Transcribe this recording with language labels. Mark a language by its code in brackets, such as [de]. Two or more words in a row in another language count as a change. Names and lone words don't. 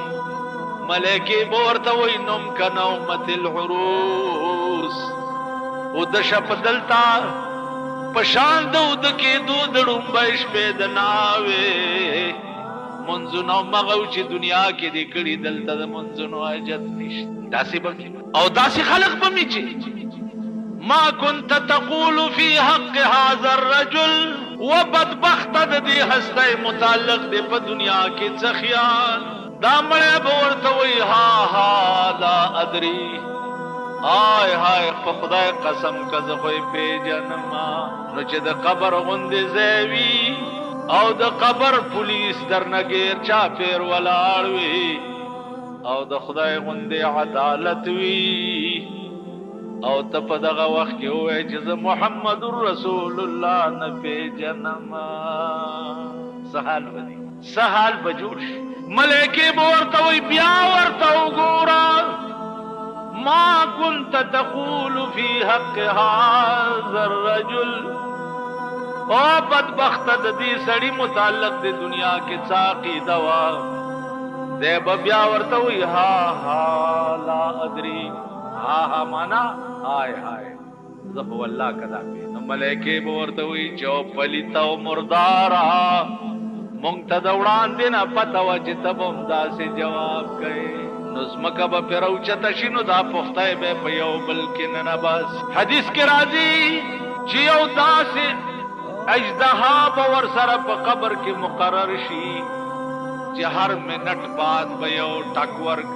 [ps] ملائکه به ورته وایي نوم که [ar] نومت العروس [ps] او د شپ دلتا پشان د اود کېدو د ړومبۍ شپې د ناوې منځونو مغو چې دنیا کې دې کړي دلته د منځونو حاجت نشته. داسې به او داسې خلق به مې چې [ar] ما كنت تقول في حق هذا الرجل [ps] و بدبخت د دې هسته متعلق دې په دنیا کې څه خیال. دا مړی به ورته وایي ها ها [ar] لا ادري [ps] آی هاي په خدای قسم که زه خو یې پېژنما. نو چې د قبر غوندې ځای وي او د قبر پولیس درنه ګیر چاپېر ولاړ وي او د خدای غوندې عدالت وي او ته په دغه وخت کې ووایې چې زه محمد رسول الله نه پېژنما څه حال به دي څه حال به جوړ شي. ملائکې به ورته وایي بیا ورته وګوره [ar] ما كنت تقول في حق هذا الرجل [ps] او بدبخت د دې سړي متعلق د دنیا کې څه عقیده وه دی به بیا ورته وایي ها ها [ar] لا ادري [ps] ها ها مانا هاي هاي زه خو والله که دا پوهېږم. نو ملایکې به ورته وایي چې او پلیته او مرداره مونږ ته د وړاندې نه پته وه چې ته به همداسې جواب کوې. نو ځمکه به پرې راوچته شي نو دا پختی به په یو بل کې ننباسي. حدیث کې راځي چې یو داسې اژدها به ورسره په قبر کې مقرر شي چې هر منټ بعد به یو ټک ورکوي.